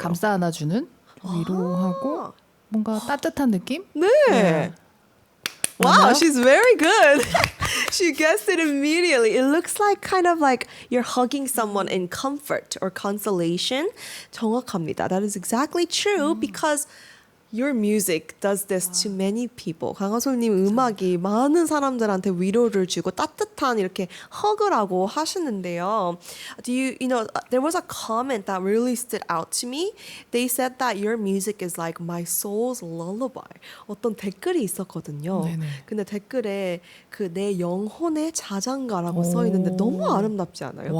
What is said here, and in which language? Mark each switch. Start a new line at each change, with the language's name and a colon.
Korean: 감싸 안아주는 위로하고 뭔가 따뜻한 느낌?
English: 네. Wow, she's very good. She guessed it immediately. It looks kind of like you're hugging someone in comfort or consolation.
Korean: 정확합니다.
English: That is exactly true because your music does this to many people.
Korean: 강하솔님 음악이 많은 사람들한테 위로를 주고 따뜻한 이렇게 hug으라고 하시는데요.
English: There was a comment that really stood out to me. They said that your music is like my soul's lullaby.
Korean: 어떤 댓글이 있었거든요. 네네. 근데 댓글에 내 영혼의 자장가라고 써 있는데 너무 아름답지 않아요?